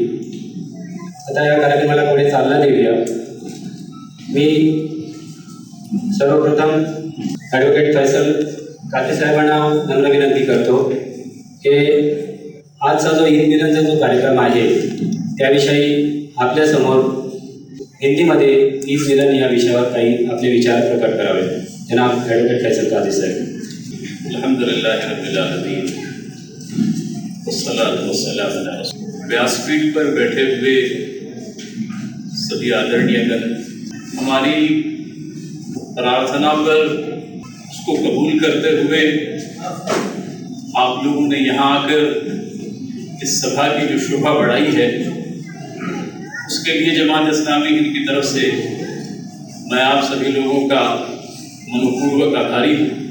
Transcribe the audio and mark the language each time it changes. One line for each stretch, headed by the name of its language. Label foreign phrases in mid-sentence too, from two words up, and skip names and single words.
Marathi: आता या कार्यक्रमाला पुढे चालना देऊया। मी सर्वप्रथम ॲडव्होकेट फैसल काते साहेबांना नम्र विनंती करतो की आजचा जो ईद मिलनचा जो कार्यक्रम आहे त्याविषयी आपल्यासमोर हिंदीमध्ये ईद मिलन या विषयावर काही आपले विचार प्रकट करावे। जनाब ॲडव्होकेट फैसल काते साहेब।
Arabic: الحمد لله رب العالمين والصلاة والسلام على رسول.
Hindi: व्यासपीठ पर बैठे हुए सभी आदरणीयगण, हमारी प्रार्थना पर उसको कबूल करते हुए आप लोगों ने यहाँ आकर इस सभा की जो शोभा बढ़ाई है उसके लिए जमात इस्लामी हिंद की तरफ से मैं आप सभी लोगों का मनपूर्वक आभारी हूँ।